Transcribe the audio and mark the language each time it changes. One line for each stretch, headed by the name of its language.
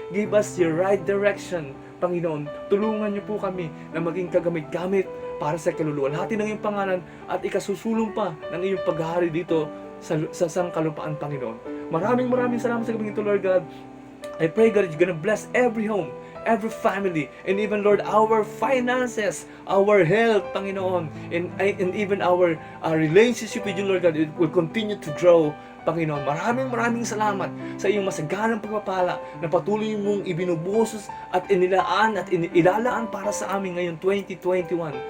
English: Give us your right direction, Panginoon.
Filipino: Tulungan niyo po kami na maging kagamit-gamit para sa kaluluwalhati ng iyong pangalan at ikasusulong pa ng iyong paghahari dito sa sangkalupaan, Panginoon. Maraming salamat sa gabing ito, Lord God.
English: I pray, God, you're gonna bless every home, every family, and even, Lord, our finances, our health, Panginoon, and even our relationship with you, Lord God, it will continue to grow, Panginoon.
Filipino: Maraming salamat sa iyong masaganang pagpapala na patuloy mong ibinubuhos at inilaan at ilalaan para sa amin ngayon 2021.